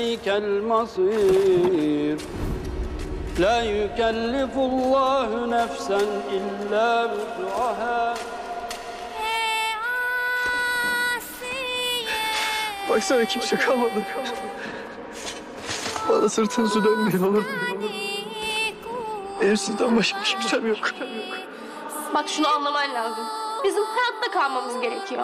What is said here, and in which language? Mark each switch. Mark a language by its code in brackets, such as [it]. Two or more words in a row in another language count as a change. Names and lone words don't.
[ar] إليك المصير لا يكلف الله نفسا إلا وسعها. [tr] Baksana kimse kalmadı. Bana sırtınızı dönmeyin olur mu? Benim sizden başka kimsem yok. Bak şunu anlaman lazım. Bizim hayatta kalmamız gerekiyor.